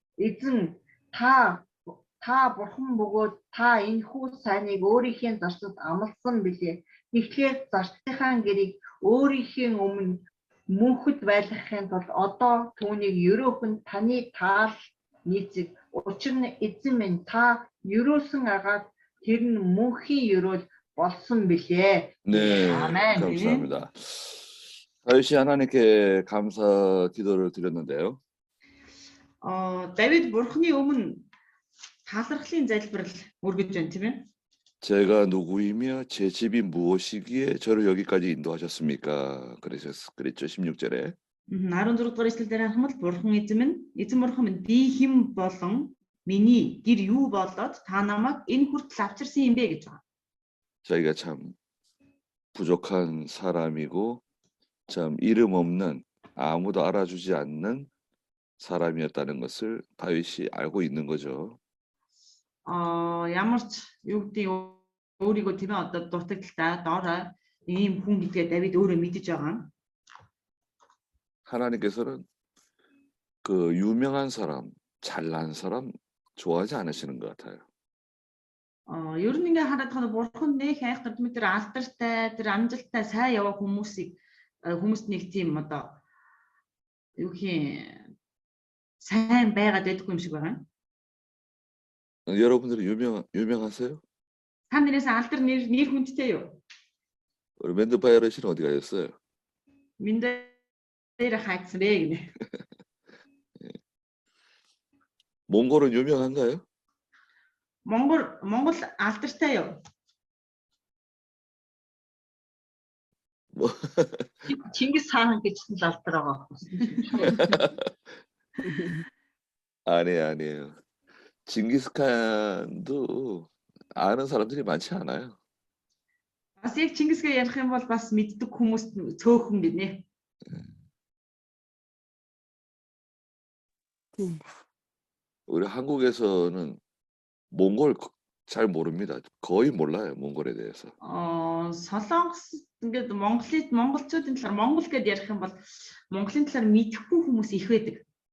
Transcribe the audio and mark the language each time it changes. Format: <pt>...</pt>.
<mn>Эзэн та бурхан бөгөөд та энэ хүү сайныг өөрийнхөө зарцад амласан билээ. Тэгэхээр зарцынхаа гэрийг өөрийнхөө өмнө мөнхөд байлгахын тулд одоо түүнийг ерөөхөн таны таал нийцэг. Учир нь эзэн минь та ерөөсөн агаад тэр нь мөнхийн ерөөл болсон билээ.</mn> <ko>네, 아멘. 감사합니다. 다윗이 하나님께 감사 기도를 드렸는데요.</ko> <mn>Давид бурхны өмнө талархлын залбирал өргөж байна тийм ээ.</mn> <ko>제가 누구이며 제 집이 무엇이기에 저를 여기까지 인도하셨습니까? 그랬죠. 16절에.</ko> <mn>16 дугаар эшлэлээр харахад бурхан эзэн бурхан минь би хэн болон миний гэр юу болоод та намайг энэ хүртэл авчирсан юм бэ гэж байгаа.</mn> <ko>자기가 참 부족한 사람이고 참 이름 없는 아무도 알아주지 않는 사람이었다는 것을 다윗이 알고 있는 거죠.</ko> <mn>Ямар ч юу гэдэг өөрийгөө тийм ээ одоо дутагдaltaа доороо ийм хүн гэдгээ Давид өөрөө мэдэж байгаа.</mn> <ko>하나님께서는 그 유명한 사람, 잘난 사람 좋아하지 않으시는 것 같아요.</ko> <mn>Ер нь ингээ хараад байгаа бурхан нэг айхтар тэр алдартай, тэр амжилттай сайн яваа хүмүүст нэг тийм одоо юу гэх сайн байгаад байдаггүй юм шиг байгаа.</mn> <ko>여러분들은 유명하세요?</ko> <mn>Та нараас алдар нэр хүндтэй юу?</mn> <ko>우리 맨드바이러 씨는 어디 가셨어요?</ko> <mn>Миндээр хайцсан бэ гинэ.</mn> <ko>몽골은 유명한가요?</ko> <mn>Монгол алдартай юу?</mn> <ko>뭐</ko> <mn>Чингис хаан гэжсэн л алдар байгаа.</mn> <ko>아니에요. 징기스칸도 아는 사람들이 많지 않아요.</ko> <mn>Бас яг Чингисгээ ярих юм бол бас мэддэг хүмүүс цөөхөн гинэ.</mn> <ko>우리 한국에서는 몽골 잘 모릅니다. 거의 몰라요, 몽골에 대해서.</ko> <mn>Солонгос ингээд монголчуудын талаар монгол гэдээ ярих юм бол Монголын талаар мэдэхгүй хүмүүс их байдаг.</mn>